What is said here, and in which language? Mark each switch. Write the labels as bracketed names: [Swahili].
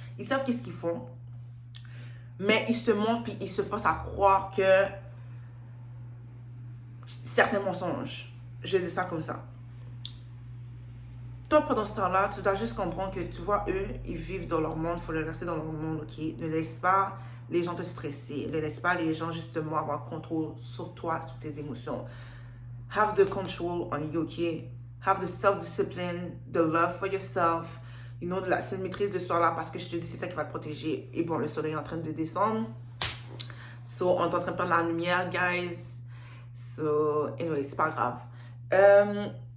[French] Ils savent qu'est-ce qu'ils font, mais ils se montrent, puis ils se forcent à croire que certains mensonges. Je dis ça comme ça. Toi, pendant ce temps-là, tu dois juste comprendre que, tu vois, eux, ils vivent dans leur monde, il faut les laisser dans leur monde, ok? Ne laisse pas les gens te stresser, ne laisse pas les gens, justement, avoir contrôle sur toi, sur tes émotions. [English] Have the control on you, ok? Have the self-discipline, the love for yourself, you know, [French] cette maîtrise de soi-là, parce que je te dis, c'est ça qui va te protéger. Et bon, le soleil est en train de descendre. So, on est en train de prendre la lumière, guys. So, anyway, c'est pas grave.